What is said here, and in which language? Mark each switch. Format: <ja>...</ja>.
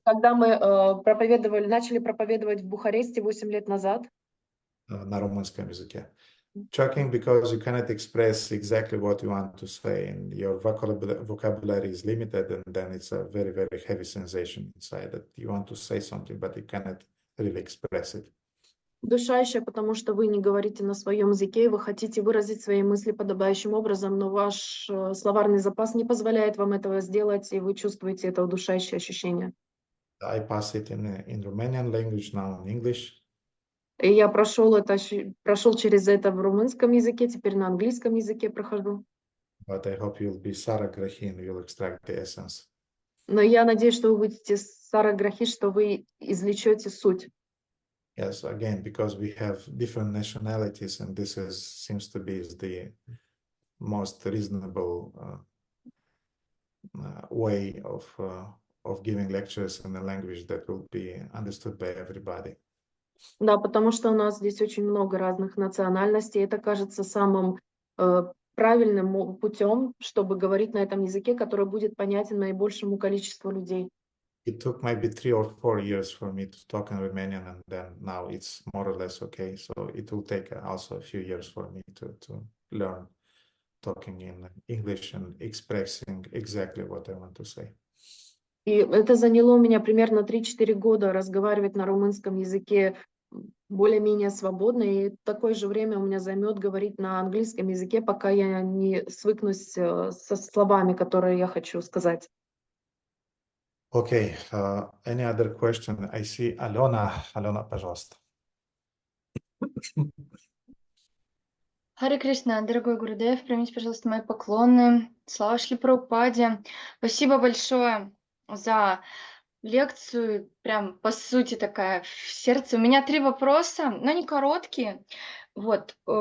<ru>когда мы начали проповедовать в Бухаресте 8 лет назад. На румынском языке.</ru> <en>Shocking because you cannot express exactly what you want to say, and your vocabulary is limited, and then it's a very, very heavy sensation inside that you want to say something, but you cannot really express it.</en> <ru>Удушающее, потому что вы не говорите на своем языке, и вы хотите выразить свои мысли подобающим образом, но ваш словарный запас не позволяет вам этого сделать, и вы чувствуете это удушающее ощущение.</ru> <en>I pass it in Romanian language, now in English.</en> <ru>И я прошел через это в румынском языке, теперь на английском языке прохожу.</ru> <en>But I hope you'll be Saragrahi and you'll extract the essence.</en> <ru>Но я надеюсь, что вы будете Сараграхи, что вы извлечете суть.</ru> <en>Yes, again, because we have different nationalities, and this seems to be the most reasonable way of giving lectures in a language that will be understood by everybody.</en> <ru>Да, потому что у нас здесь очень много разных национальностей. Это кажется самым правильным путем, чтобы говорить на этом языке, который будет понятен наибольшему количеству людей.</ru> <en>It took maybe 3 or 4 years for me to talk in Romanian, and then now it's more or less okay. So it will take also a few years for me to learn talking in English and expressing exactly what I want to say.</en> <ru>И это заняло у меня примерно 3-4 года разговаривать на румынском языке более-менее свободно, и такое же время у меня займет говорить на английском языке, пока я не свыкнусь со словами, которые я хочу сказать.</ru> <en>Okay, any other question? I see Alona.</en> <ru>Alona, пожалуйста. Харе Кришна, дорогой Гурудев, примите, пожалуйста, мои поклоны. Слава Шри Прабхупаде. Спасибо большое за лекцию. Прям, по сути, такая в сердце. У меня 3 вопроса, но не короткие. Вот.</ru>